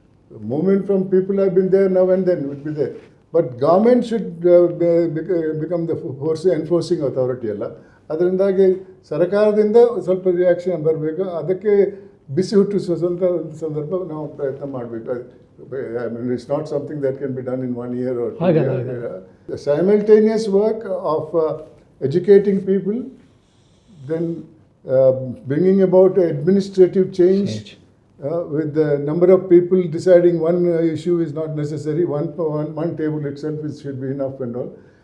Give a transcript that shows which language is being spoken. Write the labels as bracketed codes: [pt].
[en] The movement from people have been there now and then, would be there. But government should become the force enforcing authority ಅಲ್ಲ. [kn] ಅದರಿಂದಾಗಿ ಸರ್ಕಾರದಿಂದ ಸ್ವಲ್ಪ reaction ಬರಬೇಕು. ಅದಕ್ಕೆ ಬಿಸಿ ಹುಟ್ಟಿಸುವಂಥ ಸಂದರ್ಭ ನಾವು ಪ್ರಯತ್ನ ಮಾಡಬೇಕು. [en] I mean, it's not something that can be done in 1 year or 2 years. The simultaneous work of educating people, then bringing about administrative change, with the number of people deciding one issue is not necessary, one table itself should be enough and all.